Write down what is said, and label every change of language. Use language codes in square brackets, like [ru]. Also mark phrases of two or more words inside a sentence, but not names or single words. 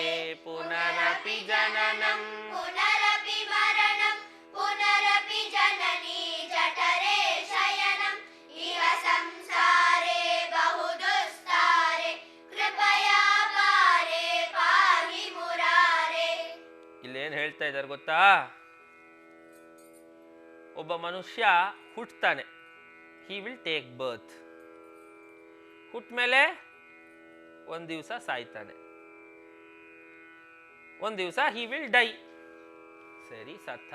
[sa] ಪುನರಪಿ ಜನನಂ पुनरपि मरणं पुनरपि जननी जठरे शयनं इह संसारे बहुदुस्तारे कृपया पारे पाहि मुरारे [kn] ಇಲ್ಲೇನು ಹೇಳ್ತಾ ಇದ್ದಾರೆ ಗೊತ್ತಾ? ಒಬ್ಬ ಮನುಷ್ಯ ಹುಟ್ಟುತ್ತಾನೆ. [en] he will take birth. [kn] ಹುಟ್ಟ ಮೇಲೆ ಒಂದು ದಿವಸ ಸಾಯ್ತಾನೆ. ಒಂದು ದಿವಸ [en] he will die. [kn] ಸರಿ, ಸತ್ತ.